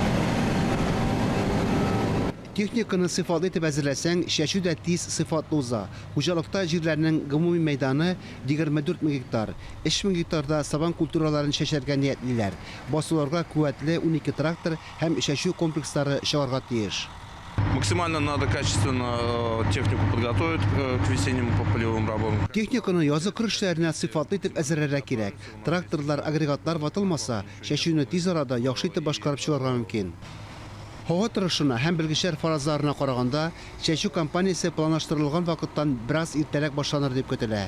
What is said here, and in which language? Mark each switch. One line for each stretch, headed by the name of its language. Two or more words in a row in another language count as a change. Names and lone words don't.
Tatar: Техниканы сыйфатлы итеп әзерләсәң, шәчү дә тиз сыйфатлы уза. Хуҗалыкта җирләрнең гомуми мәйданы 24 мең гектар. 3 мең гектарда сабан культураларын шәшәргә ниятлиләр. Басуларга куәтле 12 трактор һәм шәчү комплекслары чыгарга тиеш.
Russian: Максимально надо качественно технику подготовить к весенним полевым работам.
Tatar: Техниканы язгы кыр эшләренә сыйфатлы итеп әзерләргә кирәк. Тракторлар, агрегатлар ватылмаса, шәчүне тиз арада яхшы итеп башкарып чыгарга мөмкин. Һава торышына һәм белгечләр фаразларына караганда, шәчү кампаниясе планлаштырылган вакыттан бераз иртәрәк башланыр дип көтелә.